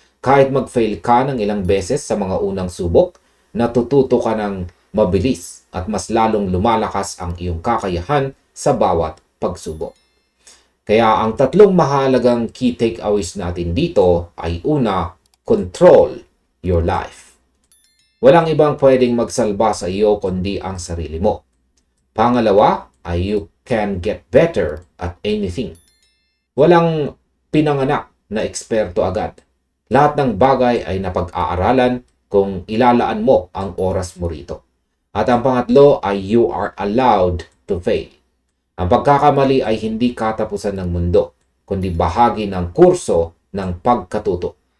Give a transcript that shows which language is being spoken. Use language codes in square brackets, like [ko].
[tl] Kahit mag-fail ka ng ilang beses sa mga unang subok, natututo ka ng mabilis at mas lalong lumalakas ang iyong kakayahan sa bawat pagsubok. Kaya ang tatlong mahalagang key takeaways natin dito ay una, [en] control your life. [tl] Walang ibang pwedeng magsalba sa iyo kundi ang sarili mo. Pangalawa ay [en] you can get better at anything. [tl] Walang pinanganak na eksperto agad. Lahat ng bagay ay napag-aaralan kung ilalaan mo ang oras mo rito. At ang pangatlo ay [en] you are allowed to fail. [tl] Ang pagkakamali ay hindi katapusan ng mundo, kundi bahagi ng kurso ng pagkatuto.